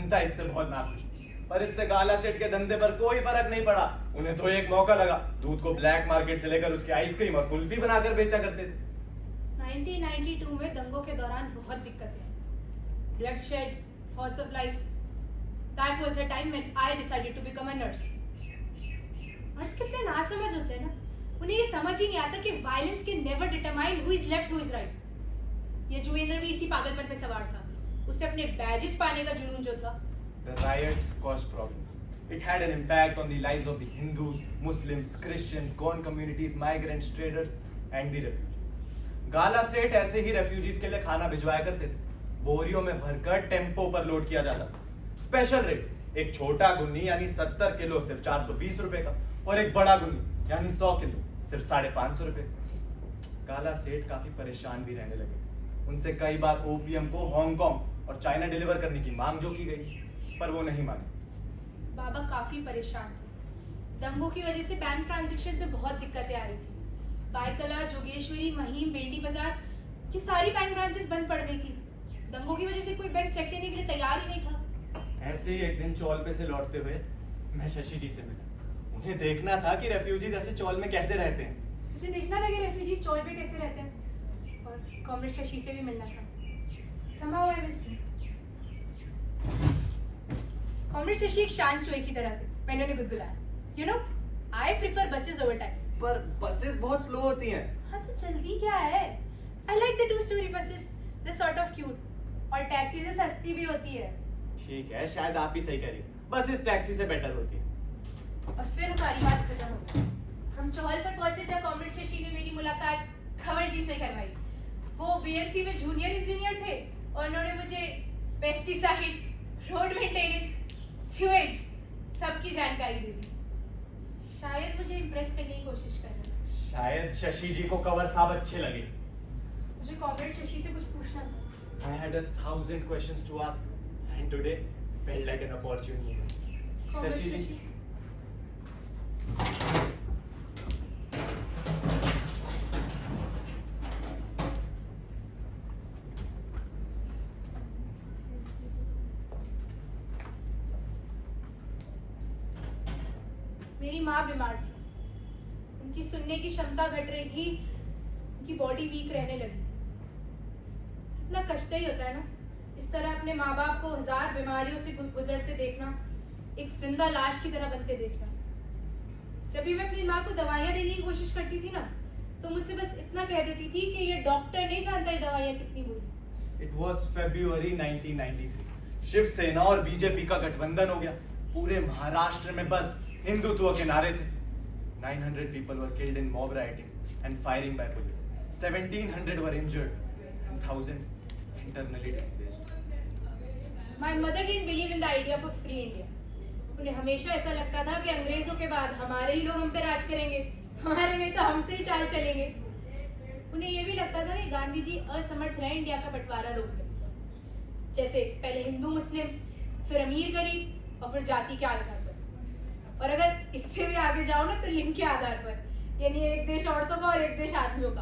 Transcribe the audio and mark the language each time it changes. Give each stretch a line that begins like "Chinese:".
Hindi: जनता इससे बहुत नाखुश, पर इससे गाला सेठ के धंधे पर कोई फर्क नहीं पड़ा। उन्हें तो एक मौका लगा, दूध को ब्लैक मार्केट से लेकर उसकी आइसक्रीम और कुल्फी बनाकर बेचा करते थे। 1992 में दंगों के दौरान बहुत दिक्कतें,
English: bloodshed, loss of lives. That was the time when I decided to become a nurse.
Hindi: मर्द कितने नासमझ होते हैं ना, उन्हें ये समझ ही नहीं आता कि
English: violence can never determine who is left, who is right.
Hindi: ये जुवेंद्र भी इसी पागलपन पे सवार था। उसे अपने बैजेस पाने का जुनून जो था।
English: The riots caused problems. It had an impact on the lives of the Hindus, Muslims, Christians, gone communities, migrants, traders, and the refugees.
Hindi: गाला सेठ ऐसे ही रेफ्यूजीज के लिए खाना भिजवाया करते थे। बोरियों में भरकर टेम्पो पर लोड किया जाता था। स्पेशल रेट्स, एक छोटा गुन्नी यानी 70 किलो सिर्फ 420 रुपए का, और एक बड़ा गुन्नी यानी 100 किलो सिर्फ 550 रुपए। काला सेठ काफी परेशान भी रहने लगे। उनसे कई बार ओपीएम को हांगकांग और चाइना डिलीवर करने की मांग जो की गई, पर वो नहीं माने। बाबा काफी परेशान थे। दंगों की वजह से बैंक ट्रांजैक्शन से बहुत दिक्कतें आ रही थी। बायकला, जोगेश्वरी, महीम, बेंडी बाजार, ये सारी बैंक ब्रांचेस बंद पड़ गई थी। दंगों की वजह से कोई बैंक चेक लेने के लिए तैयार ही नहीं था। ऐसे ही एक दिन चौल पे से लौटते हुए मैं शशि जी से मिला। उन्हें देखना था कि रेफ्यूजीज ऐसे चौल में कैसे रहते हैं। मुझे देखना था कि रेफ्यूजीज चौल पे कैसे रहते हैं, और कॉमरेड शशि से भी मिलना था।
English: Somehow I missed him.
Hindi: Comrade Shashi एक शांत चोई की तरह थे। मैंने उन्हें गुदगुदाया,
English: You know, I prefer buses over taxis.
Hindi: पर बसेस बहुत स्लो होती हैं। हाँ तो जल्दी क्या है?
English: I like the two-story buses. They're sort of cute.
Hindi: और टैक्सी से सस्ती भी होती है। ठीक है, शायद आप ही सही कह रही हैं। बसेस टैक्सी से बेटर होती है। और फिर हमारी बात खत्म हो गई। हम चौहल पर पहुंचे जब कॉमरेड शशि ने मेरी मुलाकात खबर जी से करवाई। वो बीएमसी में जूनियर इंजीनियर थे और उन्होंने मुझे पेस्टिसाइड, रोड मेंटेनेंस, सीवेज सबकी जानकारी दे दी। शायद मुझे इम्प्रेस करने की कोशिश कर रहे थे। शायद शशि जी को कवर साहब अच्छे लगे। मुझे कॉमरेड शशि से कुछ पूछना था।
English: I had 1,000 questions to ask, and today felt like an opportune moment.
Hindi: Comrade Shashi जी, शशि, मेरी माँ बीमार थी। उनकी सुनने की क्षमता घट रही थी, उनकी बॉडी वीक रहने लगी थी। कितना कष्ट ही होता है ना, इस तरह अपने माँ बाप को 1000 बीमारियों से गुजरते देखना, एक जिंदा लाश की तरह बनते देखना। जब भी मैं अपनी माँ को दवाइयाँ देने की कोशिश करती थी ना, तो मुझसे बस इतना कह देती थी कि ये डॉक्टर नहीं जानता ये दवाइयाँ कितनी बुरी।
English: It was February 1993.
Hindi: शिवसेना और बीजेपी का गठबंधन हो गया। पूरे महाराष्ट्र में बस हिंदुत्व के नारे थे।
English: 900 people were killed in mob rioting and firing by police. 1,700 were injured and thousands internally displaced. My mother didn't believe in the idea of a free India.
Hindi: उन्हें हमेशा ऐसा लगता था कि अंग्रेजों के बाद हमारे ही लोग हम पे राज करेंगे, हमारे नहीं तो हमसे ही चाल चलेंगे। उन्हें ये भी लगता था कि गांधी जी असमर्थ रहे इंडिया का बंटवारा रोकने। जैसे पहले हिंदू मुस्लिम, फिर अमीर गरीब और फिर जाति के आधार पर, और अगर इससे भी आगे जाओ ना तो लिंग के आधार पर, यानी एक देश औरतों का और एक देश आदमियों का।